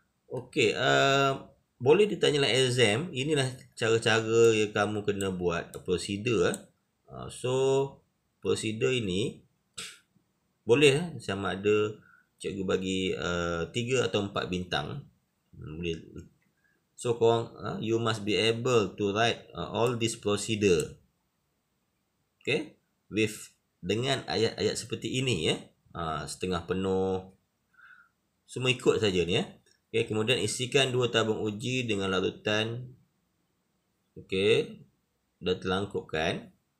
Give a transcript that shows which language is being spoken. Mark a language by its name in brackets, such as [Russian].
[Malay] Okey, boleh ditanya dalam exam, inilah cara-cara yang kamu kena buat, prosedur. So, prosedur ini boleh sama ada cikgu bagi 3 atau 4 bintang. Boleh. [English] So, [Malay] korang, [English] you must be able to write all this procedure. [Malay] Okay, dengan ayat-ayat seperti ini. Setengah penuh. Semua ikut saja ni. Okay, kemudian isikan 2 tabung uji dengan larutan. Okey, dah terlangkupkan.